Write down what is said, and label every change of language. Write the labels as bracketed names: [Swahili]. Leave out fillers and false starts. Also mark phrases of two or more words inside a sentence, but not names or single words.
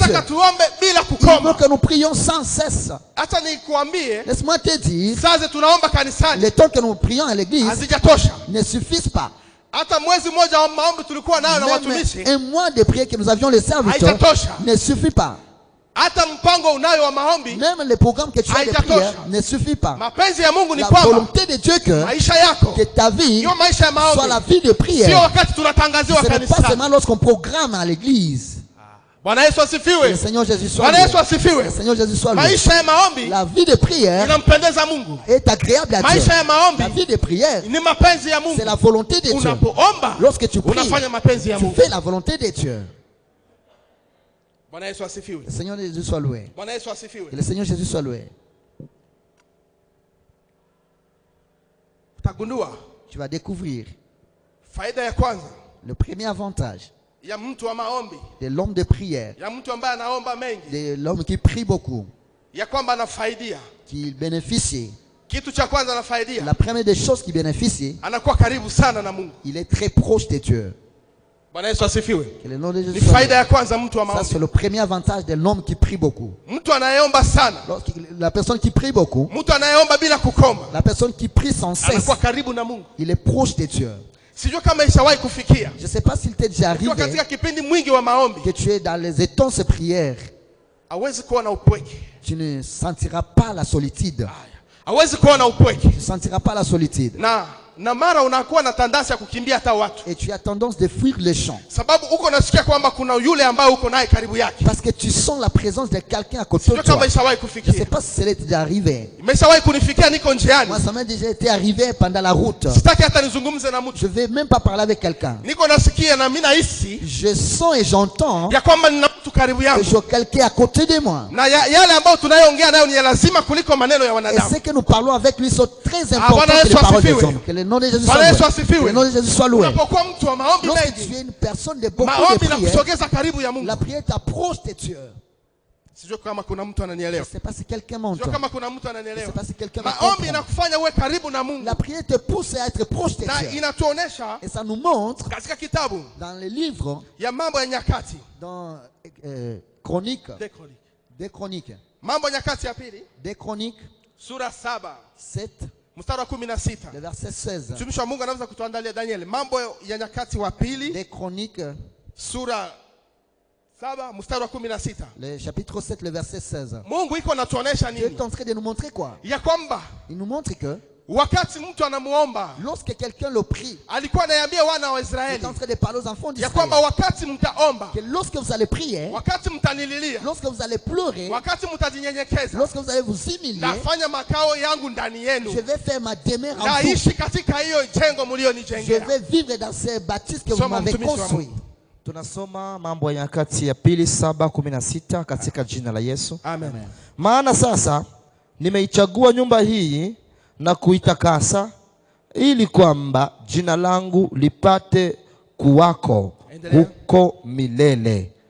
[Swahili] Anataka tuombe bila [French] Il [Swahili] kukoma. [French] veut que nous prions sans cesse. [Swahili] Acha nikuambie. [French] Laisse-moi te dire. [Swahili] Sasa tunaomba kanisani. [French] Le temps que nous prions à l'église [Swahili] hazijatosha. [French] Ne suffisent pas. [Swahili] Hata mwezi mmoja wa maombi tulikuwa nayo na watumishi. [French] Un mois de prière que nous avions les serviteurs ne suffit pas. [Swahili] Hata mpango unayo wa maombi. [French] Même le programme que tu as de prière ne suffit pas. [Swahili] Mapenzi ya Mungu ni [French] la [Swahili] kwamba [French] volonté de Dieu que ta vie soit la vie de prière. [Swahili] Sio wakati tunatangaziwa kanisani. [French] Ce n'est pas seulement lorsqu'on programme à l'église. [Swahili] Bwana Yesu asifiwe. [French] Le Seigneur Jésus soit [Swahili] Bwana Yesu asifiwe. [French] Le Seigneur Jésus soit [Swahili] maisha ya maombi. [French] La vie de prière [Swahili] inampendeza Mungu. [French] Est agréable à Dieu. [Swahili] Maisha ya maombi. [French] La vie de prière. [Swahili] Ni mapenzi ya Mungu. [French] C'est la volonté de Dieu. [Swahili] Unapoomba. [French] Lorsque tu pries. [Swahili] Unafanya mapenzi ya Mungu. [French] Tu fais la volonté de Dieu. [Swahili] Bwana Yesu asifiwe. [French] Le Seigneur Jésus soit loué. [Swahili] Bwana Yesu asifiwe. [French] Que le Seigneur Jésus soit loué. [Swahili] Utagundua. [French] Tu vas découvrir. [Swahili] Faida ya kwanza. [French] Le premier avantage. [Swahili] Ya mtu wa maombi. [French] De l'homme de prière. [Swahili] Ya mtu ambaye anaomba mengi. [French] De l'homme qui prie beaucoup. [Swahili] Ya kwamba anafaidia. [French] Qui bénéficie. [Swahili] Kitu cha kwanza anafaidia. [French] La première des choses qui bénéficie. [Swahili] Anakuwa karibu sana na Mungu. [French] Il est très proche de Dieu. [Swahili] Bwana Yesu asifiwe. [French] Que le nom de Jésus [Swahili] ni faida ya kwanza mtu wa maombi. [French] Ça c'est le premier avantage de l'homme qui prie beaucoup. [Swahili] Mtu anayeomba sana. [French] La personne qui prie beaucoup. [Swahili] Mtu anayeomba bila kukoma. [French] La personne qui prie sans cesse. [Swahili] Anakuwa karibu na Mungu. [French] Il est proche de Dieu. [Swahili] Sijui kama ishawahi kufikia. [French] Je sais pas s'il t'est déjà arrivé. [Swahili] Katika kipindi mwingi wa maombi. [French] Que tu es dans les intenses prières. [Swahili] Hawezi kuona upweke. [French] Tu ne sentiras pas la solitude. [Swahili] Hawezi kuona upweke. [French] Tu ne sentiras pas la solitude. [Swahili] Na mara unakuwa na tendance ya kukimbia hata watu. [French] Et tu as tendance de fuir les champs. [Swahili] Sababu uko nasikia kwamba kuna yule ambaye uko naye karibu yake. [French] Parce que tu sens la présence de quelqu'un à côté de toi. [Swahili] Kama ishawahi kufikia. [French] Je sais pas si c'est déjà arrivé. [Swahili] Imeshawahi kunifikia niko njiani. [French] Moi ça m'est déjà été arrivé pendant la route. [Swahili] Sitaki hata nizungumze na mtu. [French] Je vais même pas parler avec quelqu'un. [Swahili] Niko nasikia na mimi nahisi. [French] Je sens et j'entends. [Swahili] Ya kwamba nina mtu karibu yangu. [French] Que j'ai quelqu'un à côté de moi. [Swahili] Na yale ambayo tunayoongea nayo ni lazima kuliko maneno ya wanadamu. [French] Et ce que nous parlons avec lui sont très importants que les paroles des hommes. Que le nom de Jésus soit loué. Que le nom de Jésus soit loué. Lorsque tu es une personne de beaucoup de prières, la prière t'approche de Dieu. Je ne sais pas si quelqu'un m'entend. Je ne sais pas si quelqu'un m'entend. La prière te pousse à être proche de Dieu. Et ça nous montre dans les livres, dans Chroniques, des Chroniques, des Chroniques, 7, le verset 16. [Swahili] Mtumishi wa Mungu anaweza kutuandalia Daniel. Mambo ya Nyakati wa pili. [French] Des Chroniques. [Swahili] Sura 7 mstari wa 16. [French] Le chapitre 7 le verset 16. [Swahili] Mungu iko anatuonesha nini? [French] Dieu est en train de nous montrer quoi? [Swahili] Ya kwamba [French] il nous montre que [Swahili] wakati mtu anamuomba, [French] lorsque quelqu'un le prie, [Swahili] alikuwa anaambia wana wa Israeli, [French] il est en train de parler aux enfants d'Israël, [Swahili] ya kwamba wakati mtaomba, [French] que lorsque vous allez prier, [Swahili] wakati mtanililia, [French] lorsque vous allez pleurer, [Swahili] wakati mtajinyenyekeza, [French] lorsque vous allez vous humilier, [Swahili] nafanya makao yangu ndani yenu, [French] je vais faire ma demeure en vous, [Swahili] naishi katika hiyo jengo mlionijengea, [French] je vais vivre dans ces bâtisses que vous m'avez construit. [Swahili] Tunasoma Mambo ya Nyakati ya pili 7:16 katika jina la Yesu. Amen. Maana sasa nimeichagua nyumba hii na kuitakasa ili kwamba jina langu lipate kuwako huko milele.